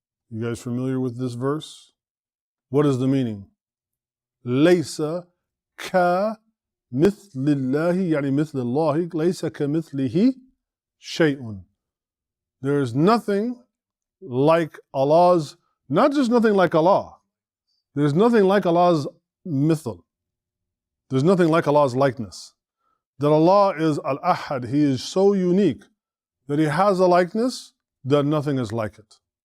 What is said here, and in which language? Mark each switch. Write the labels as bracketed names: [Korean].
[English] You guys familiar with this verse? What is the meaning? [Arabic] ليس كمثل الله، يعني مثل الله، ليس كمثله شيء. [English] There is nothing like Allah's, not just nothing like Allah. There's nothing like Allah's mithl. There's nothing like Allah's likeness. That Allah is al-ahad. He is so unique that He has a likeness that nothing is like it.